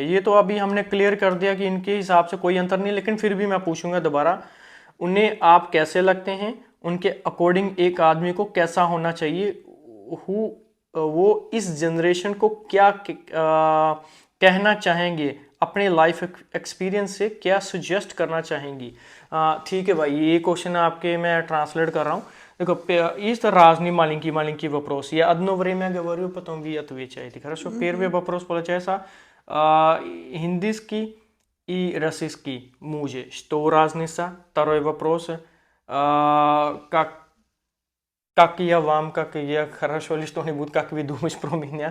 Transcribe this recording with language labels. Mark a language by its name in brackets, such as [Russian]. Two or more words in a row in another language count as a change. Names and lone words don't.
[Hindi] ये तो अभी हमने क्लियर कर दिया कि इनके हिसाब से कोई अंतर नहीं, लेकिन फिर भी मैं पूछूंगा दोबारा, उन्हें आप कैसे लगते हैं, उनके अकॉर्डिंग एक आदमी को कैसा होना चाहिए, हु वो इस जनरेशन को क्या कहना चाहेंगे, अपने [English] life experience [Hindi] से क्या सजेस्ट करना चाहेंगी। ठीक है भाई, ये क्वेश्चन आपके मैं ट्रांसलेट कर रहा हूँ। देखो, [Russian] есть разные маленькие вопросы. Я одно время говорю, потом вы отвечаете. Хорошо? Первый вопрос получается индийский и российский мужи. Что разница? Второй вопрос. Как я вам, как я хорошо ли что-нибудь, как вы думаешь про меня?